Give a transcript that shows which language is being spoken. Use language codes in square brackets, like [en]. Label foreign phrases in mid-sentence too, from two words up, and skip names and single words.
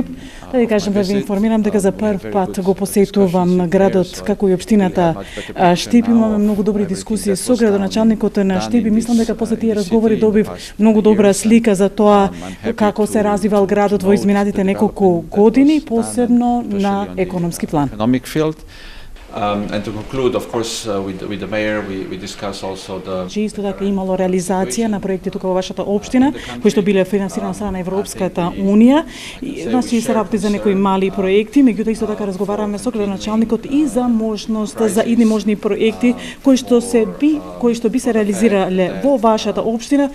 [mk] Да ви кажам, да ви информирам дека за прв пат го посетувам градот како и општината Штип. Имаме многу добри дискусии со градоначалникот на Штип и мислам дека после тие разговори добив многу добра слика за тоа како се развивал градот во изминатите неколку години, посебно на економски план. [en] And to conclude, of course, with the mayor, we discuss also the... [mk] Исто така имало реализација на проекти тука во вашата општина, кои што биле финансирани страна на Европската Унија. Значи се работи за некои мали проекти, меѓутоа исто така разговараме со градоначалникот и за можност за идни можни проекти кои што би се реализирале во вашата општина.